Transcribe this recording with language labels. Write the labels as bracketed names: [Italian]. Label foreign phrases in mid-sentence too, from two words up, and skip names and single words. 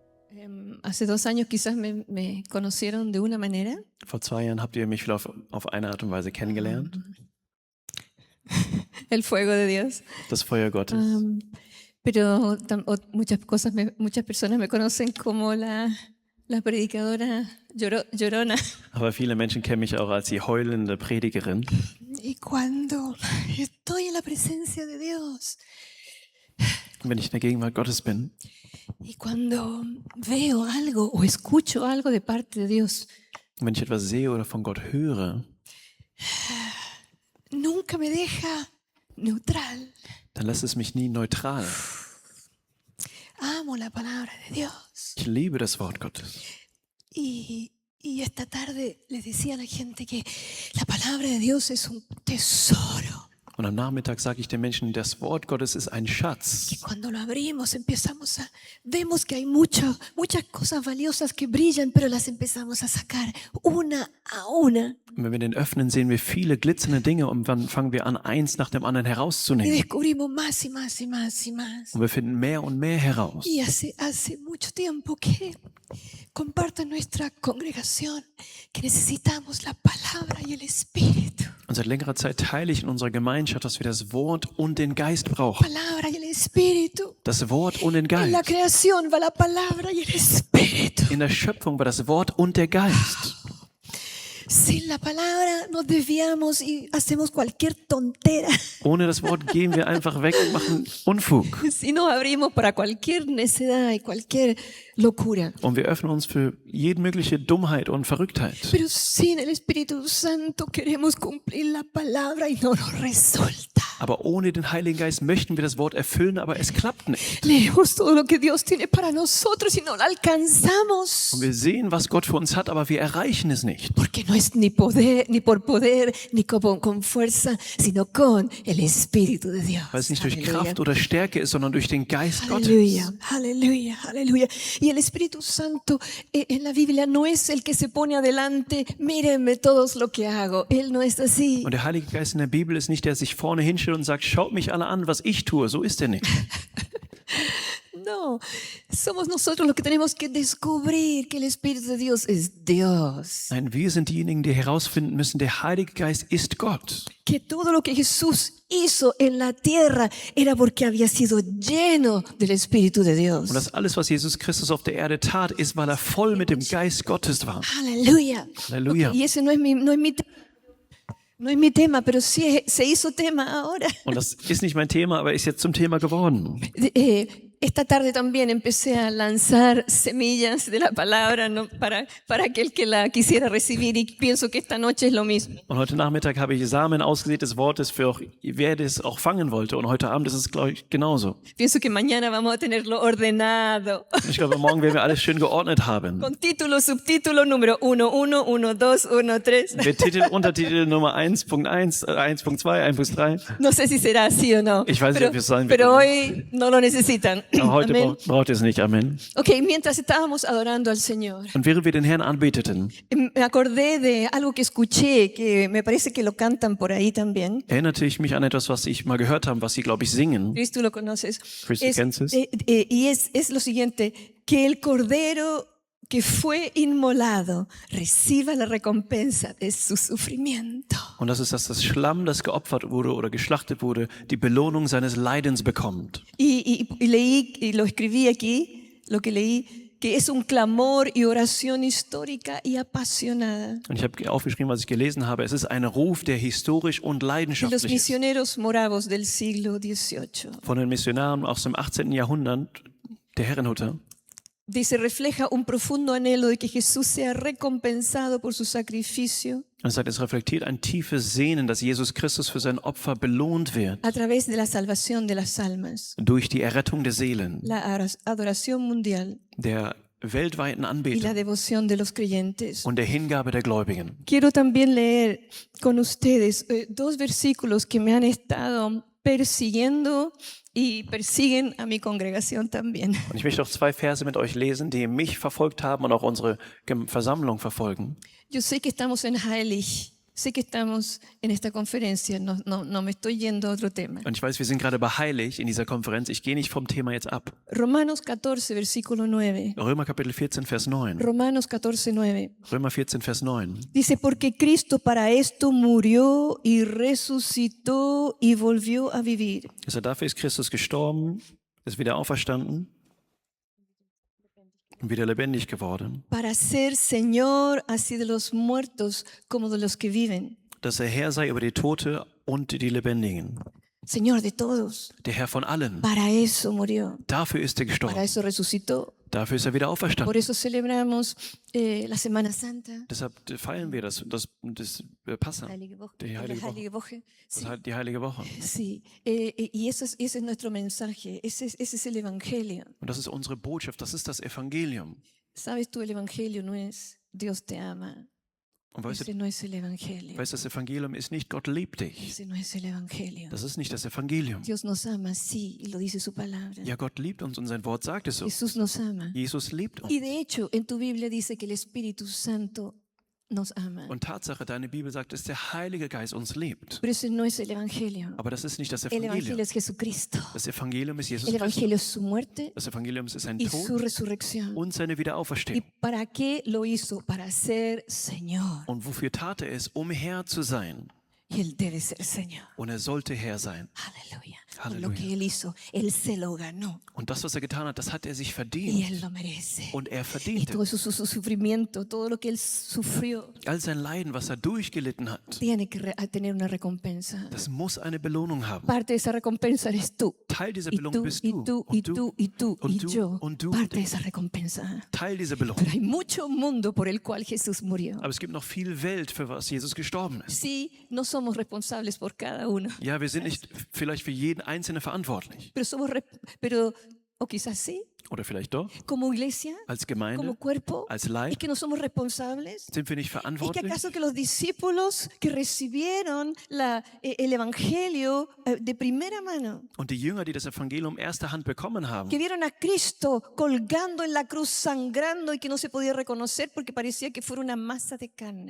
[Spanish] Hace 2 años quizás me conocieron de una manera, [German] Vor 2 Jahren habt ihr mich vielleicht auf eine Art und Weise kennengelernt. [Spanish] el fuego de Dios. [German] Das Feuer Gottes. [Spanish] Pero muchas personas me conocen como la predicadora llorona. [German] Aber viele Menschen kennen mich auch als die heulende Predigerin. [Spanish] Y cuando estoy en la presencia de Dios, [German] Und wenn ich in der Gegenwart Gottes bin [Spanish] y cuando veo algo o escucho algo de parte de Dios, [German] und wenn ich etwas sehe oder von Gott höre, [Spanish] nunca me deja neutral. [German] dann lässt es mich nie neutral. [Spanish] Amo la palabra de Dios. [German] Ich liebe das Wort Gottes. [Spanish] Y esta tarde les decía a la gente que la palabra de Dios es un tesoro. [German] Und am Nachmittag sage ich den Menschen, das Wort Gottes ist ein Schatz. [Spanish] Que cuando lo abrimos vemos que hay muchas cosas valiosas que brillan, pero las empezamos a sacar una a una. [German] Und wenn wir den öffnen, sehen wir viele glitzernde Dinge und dann fangen wir an, eins nach dem anderen [Spanish] Y [German] herauszunehmen. [Spanish] descubrimos más y más y más y más. [German] Und wir finden mehr und mehr heraus. [Spanish] Y hace mucho tiempo que comparto en nuestra congregación que necesitamos la palabra y el Espíritu. [German] Und seit längerer Zeit teile ich in unserer Gemeinschaft, dass wir das Wort und den Geist brauchen. [Spanish] Palabra y el Espíritu. [German] Das Wort und den [Spanish] En la [German] Geist. [Spanish] creación va la palabra y el Espíritu. [German] In der Schöpfung war das Wort und der Geist. [Spanish] Sin la palabra nos desviamos y hacemos cualquier tontera. [German] Ohne das Wort gehen wir einfach weg und machen Unfug. [Spanish] Si nos abrimos para cualquier necedad y cualquier locura. [German] Und wir öffnen uns für jede mögliche Dummheit und Verrücktheit. [Spanish] Pero sin el Espíritu Santo queremos cumplir la palabra y no nos resulta. [German] Aber ohne den Heiligen Geist möchten wir das Wort erfüllen, aber es klappt nicht. [Spanish] Leemos todo lo que Dios tiene para nosotros y no lo alcanzamos. [German] Und wir sehen, was Gott für uns hat, aber wir erreichen es nicht. [Spanish] Porque no es ni por poder, ni con fuerza, sino con el Espíritu de Dios. [German] Weil es nicht durch [Spanish] Aleluya. [German] Kraft oder Stärke ist, sondern durch den Geist Gottes. [Spanish] Aleluya, aleluya, aleluya. Y el Espíritu Santo en la Biblia no es el que se pone adelante, mírenme todos lo que hago. Él no es así. [German] Und der Heilige Geist in der Bibel ist nicht der, der sich vorne hinstellt und sagt, schaut mich alle an, was ich tue. So ist er nicht. [Spanish] No, somos nosotros los que tenemos que descubrir que el Espíritu de Dios es Dios. [German] Nein, wir sind diejenigen, die herausfinden müssen, der Heilige Geist ist Gott. [Spanish] Que todo lo que Jesús hizo en la tierra era porque había sido lleno del Espíritu de Dios. [German] Und dass alles, was Jesus Christus auf der Erde tat, ist, weil er voll mit dem Geist Gottes war. [Spanish] Aleluya. [German] Halleluja. [Spanish] Y ese no es mi tema, pero sí se hizo tema ahora. [German] Und das ist nicht mein Thema, aber ist jetzt zum Thema geworden. [Spanish] Esta tarde también empecé a lanzar semillas de la palabra, ¿no? para aquel que la quisiera recibir, y pienso que esta noche es lo mismo. [German] Und heute Nachmittag habe ich Samen ausgesät des Wortes für auch, wer das auch fangen wollte. Und heute Abend ist es, glaube ich, genauso. [Spanish] Pienso que mañana vamos a tenerlo ordenado, [German] Ich glaube, morgen werden wir alles schön geordnet haben. [Spanish] con título, subtítulo, número 1.1, 1.2, 1.3. [German] Mit Titel, Untertitel Nummer 1.1, 1.2, 1.3. [Spanish] No sé si será así o no, [German] Ich weiß nicht, ob es sein wird. [Spanish] pero hoy no lo necesitan. [German] Aber heute [Spanish] Amén. [German] braucht ihr es nicht. Amen. [Spanish] Ok, mientras estábamos adorando al Señor, [German] Und während wir den Herrn anbeteten, [Spanish] me acordé de algo que escuché, que me parece que lo cantan por ahí también. [German] erinnerte ich mich an etwas, was ich mal gehört habe, was sie, glaube ich, singen. [Spanish] Luis, tú lo conoces. [German] Chris, du kennst es? [Spanish] Y es lo siguiente, que el Cordero que fue inmolado reciba la recompensa de su sufrimiento. [German] Und das ist, dass das Schlamm, das geopfert wurde oder geschlachtet wurde, die Belohnung seines Leidens bekommt. [Spanish] Y leí, y lo escribí aquí, lo que leí, que es un clamor y oración histórica y apasionada [German] Und ich habe aufgeschrieben, was ich gelesen habe. Es ist ein Ruf, der historisch und [Spanish] de los [German] leidenschaftlich ist. [Spanish] misioneros moravos del siglo XVIII. [German] Von den Missionaren aus dem 18. Jahrhundert, der Herrenhuter. [Spanish] Dice, refleja un profundo anhelo de que Jesús sea recompensado por su sacrificio [German] Und es sagt, es reflektiert ein tiefes Sehnen, dass Jesus Christus für sein Opfer belohnt wird. [Spanish] a través de la salvación de las almas. [German] Durch die Errettung der Seelen, [Spanish] La adoración mundial [German] der weltweiten [Spanish] y la [German] Anbetung [Spanish] devoción de los creyentes. [German] und der Hingabe der Gläubigen. [Spanish] Quiero también leer con ustedes 2 versículos que me han estado persiguiendo y persiguen a mi congregación también. [German] Und ich möchte auch 2 Verse mit euch lesen, die mich verfolgt haben und auch unsere Versammlung verfolgen. [Spanish] Yo sé que estamos en Heilig Sé que estamos en esta conferencia, no me estoy yendo a otro tema. [German] Und ich weiß, wir sind gerade bei Heilig in dieser Konferenz. Ich gehe nicht vom Thema jetzt ab. [Spanish] Romanos 14, versículo 9. [German] Römer Kapitel 14, Vers 9. [Spanish] Romanos 14, 9. [German] Römer 14, Vers 9. [Spanish] Dice, porque Cristo para esto murió y resucitó y volvió a vivir. [German] Also dafür ist Christus gestorben, ist wieder auferstanden und wieder lebendig geworden, [Spanish] Para ser Señor así de los muertos como de los que viven. [German] dass er Herr sei über die Tote und die Lebendigen, [Spanish] Señor de todos. [German] der Herr von allen. [Spanish] Para eso murió. [German] Dafür ist er [Spanish] Para [German] gestorben, [Spanish] eso resucitó. [German] dafür ist er wieder [Spanish] Por [German] auferstanden. [Spanish] eso celebramos la Semana Santa. [German] Deshalb feiern wir das Passa, Heilige Woche. die Heilige Woche, Heilige Woche. Sí. die Heilige Woche. [Spanish] Sí, y ese es nuestro mensaje, ese es el Evangelio. [German] Und das ist unsere Botschaft, das ist das Evangelium. [Spanish] Sabes tú, el Evangelio no es Dios te ama, [German] Und weißt [Spanish] ese [German] du, [Spanish] no es el Evangelio, [German] das Evangelium ist nicht Gott liebt dich. [Spanish] ese no es el Evangelio. [German] Das ist nicht das Evangelium. [Spanish] Dios nos ama, sí, y lo dice su palabra. [German] Ja, Gott liebt uns und sein Wort sagt es so. [Spanish] Jesús nos ama. [German] Jesus liebt uns. [Spanish] Y de hecho, en tu Biblia dice que el Espíritu Santo nos ama. [German] Und Tatsache, deine Bibel sagt, dass der Heilige Geist uns liebt. [Spanish] Pero ese no es el Evangelio. [German] Aber das ist nicht das [Spanish] El Evangelio [German] Evangelium. [Spanish] es Jesucristo. [German] Das Evangelium ist Jesus [Spanish] El [German] Christus. [Spanish] Evangelio es su muerte [German] Das Evangelium ist sein [Spanish] y su [German] Tod [Spanish] resurrección. [German] und seine [Spanish] ¿Y [German] Wiederauferstehung. [Spanish] para qué lo hizo? Para ser Señor. [German] Und wofür tat er es? Um Herr zu sein. [Spanish] Y Él debe ser Señor. [German] Und er sollte Herr sein. [Spanish] Aleluya. Aleluya. Por lo que Él hizo, Él se lo ganó. [German] Und das, was er getan hat, das hat er sich [Spanish] Y [German] verdient. [Spanish] Él lo merece. [German] Und er [Spanish] Y [German] verdiente. [Spanish] todo su sufrimiento, todo lo que Él sufrió, [German] All sein Leiden, was er durchgelitten hat, [Spanish] tiene que tener una recompensa. [German] das muss eine Belohnung haben. [Spanish] Parte de esa recompensa eres tú. [German] Teil dieser [Spanish] Y [German] Belohnung [Spanish] tú, [German] bist [Spanish] y [German] du. [Spanish] tú, y [German] Und du. [Spanish] tú, y tú, y [German] und du, [Spanish] yo. [German] und du, [Spanish] Parte de [German] und [Spanish] esa recompensa. [German] Teil dieser Belohnung. [Spanish] Pero hay mucho mundo por el cual Jesús murió. [German] Aber es gibt noch viel Welt, für was Jesus gestorben ist. [Spanish] Sí, no somos responsables por cada uno, [German] Ja, wir sind nicht vielleicht für jeden Einzelnen verantwortlich. [Spanish] pero o quizás sí, [German] Oder vielleicht doch. [Spanish] como iglesia, [German] Als [Spanish] como [German] Gemeinde, [Spanish] cuerpo, [German] als [Spanish] es [German] Leib, [Spanish] que no somos responsables. [German] sind wir nicht [Spanish] ¿Es que [German] verantwortlich? [Spanish] acaso que los discípulos que recibieron el Evangelio de primera mano, [German] Und die Jünger, die das Evangelium erster Hand bekommen haben, [Spanish] que vieron a Cristo colgando en la cruz, sangrando y que no se podía reconocer porque parecía que fuera una masa de carne,